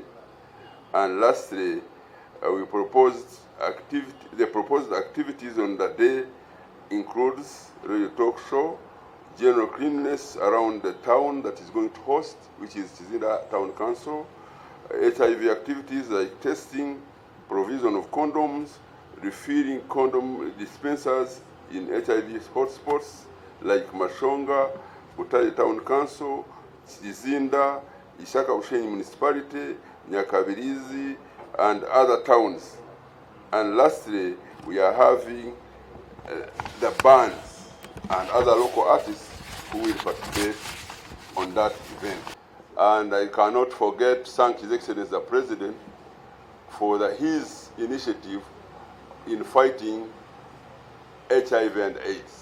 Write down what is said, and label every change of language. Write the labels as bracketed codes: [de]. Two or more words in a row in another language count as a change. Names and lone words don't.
[en] And lastly, the proposed activities on the day includes radio talk show, general cleanliness around the town that is going to host, which is Tizinda Town Council, HIV activities like testing, provision of condoms, refilling condom dispensers in HIV hotspots like Mashonga, Butare Town Council, Tizinda, Ishaka Ushenyi Municipality, Nyakabirizi, and other towns. And lastly, we are having the bands and other local artists who will participate on that event. And I cannot forget to thank His Excellency the President for his initiative in fighting HIV and AIDS.